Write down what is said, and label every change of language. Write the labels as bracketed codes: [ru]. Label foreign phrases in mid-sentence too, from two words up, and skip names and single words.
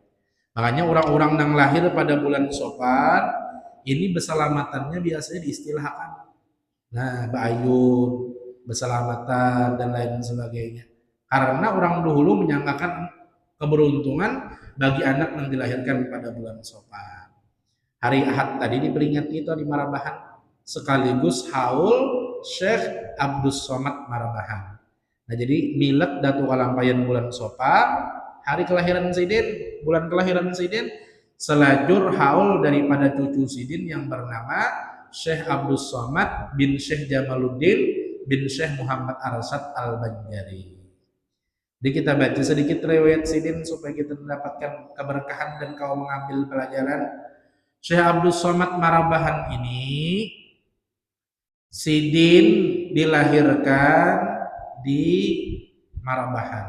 [id] Makanya orang-orang yang lahir pada bulan Safar ini berselamatannya biasanya diistilahkan. Nah, Bayun, berselamatan dan lain sebagainya. Karena orang dahulu menyangkakan keberuntungan bagi anak yang dilahirkan pada bulan Safar. Hari Ahad tadi diperingati itu di Marabahan, sekaligus haul Syekh Abdus Somad Marabahan. Nah, jadi milad Datuk Kalampayan bulan Safar, hari kelahiran Sidin, bulan kelahiran Sidin, selajur haul daripada cucu Sidin yang bernama Syekh Abdus Somad bin Syekh Jamaluddin bin Syekh Muhammad Arsyad Al-Banjari. Jadi kita baca sedikit riwayat Sidin supaya kita mendapatkan keberkahan dan kau mengambil pelajaran. Syekh Abdus Somad Marabahan ini Sidin dilahirkan di Marabahan.